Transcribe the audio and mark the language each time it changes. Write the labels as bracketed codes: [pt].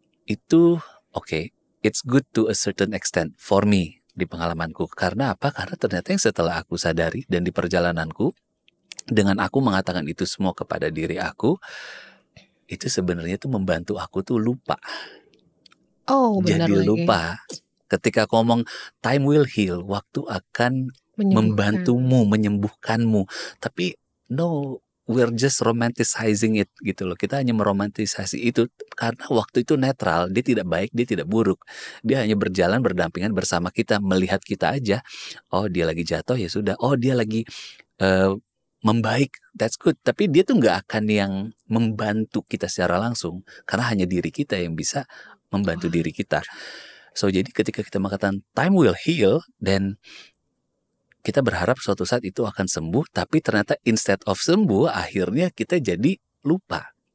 [id] Itu [en] it's good to a certain extent for me. [id] Di pengalamanku. Karena apa? Karena ternyata yang setelah aku sadari dan di perjalananku, dengan aku mengatakan itu semua kepada diri aku, itu sebenarnya tuh membantu aku tuh lupa. Oh, benar Jadi lagi. lupa. Ketika aku ngomong [en] time will heal, [id] waktu akan Menyembuhkan. membantumu, menyembuhkanmu. Tapi [en] no, we're just romanticizing it [id] gitu loh. Kita hanya meromantisasi itu karena waktu itu netral, dia tidak baik, dia tidak buruk. Dia hanya berjalan berdampingan bersama kita, melihat kita aja. Oh, dia lagi jatuh, ya sudah. Oh, dia lagi membaik, [en] that's good. [id] Tapi dia tuh nggak akan yang membantu kita secara langsung, karena hanya diri kita yang bisa membantu diri kita. So jadi ketika kita mengatakan [en] time will heal, [id] dan kita berharap suatu saat itu akan sembuh, tapi ternyata [en] instead of [id] sembuh, akhirnya kita jadi lupa.